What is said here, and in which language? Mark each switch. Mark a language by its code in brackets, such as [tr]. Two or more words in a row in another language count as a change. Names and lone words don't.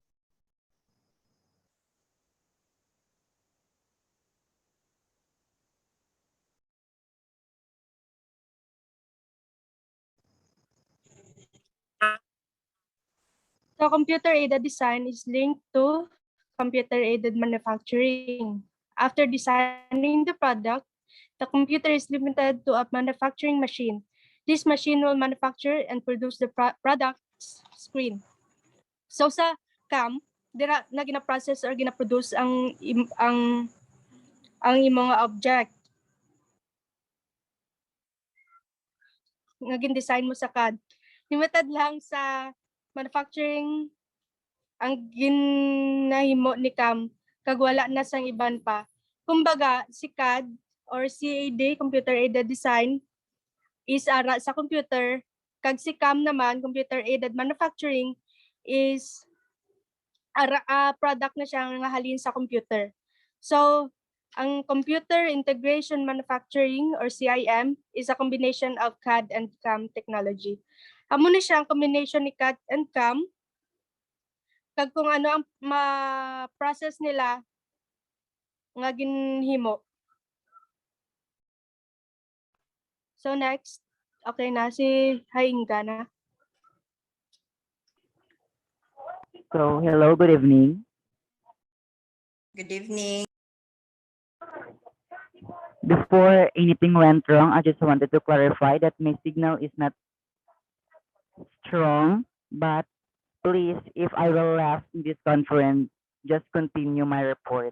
[en] So computer-aided design is linked to computer-aided manufacturing. After designing the product, the computer is limited to a manufacturing machine. This machine will manufacture and produce the product screen. [hil] So sa CAM, dira na gina-process or gina-produce ang imong object nga gin-design mo sa CAD. Limited lang sa manufacturing ang ginahimo ni CAM kag wala na sang iban pa. Kumbaga, si CAD or CAD, Computer Aided Design, is ara sa computer, kag si CAM naman, Computer Aided Manufacturing, is product na siya nga halin sa computer. [en] So, ang Computer Integration Manufacturing or CIM is a combination of CAD and CAM technology. [hil] Amo na siya ang combination ni CAD and CAM kag kung ano ang ma-process nila nga ginhimo. So next, okay na si Hainga na. [en] So, hello, good evening. Good evening. Before anything went wrong, I just wanted to clarify that my signal is not strong, but please, if I will laugh in this conference, just continue my report.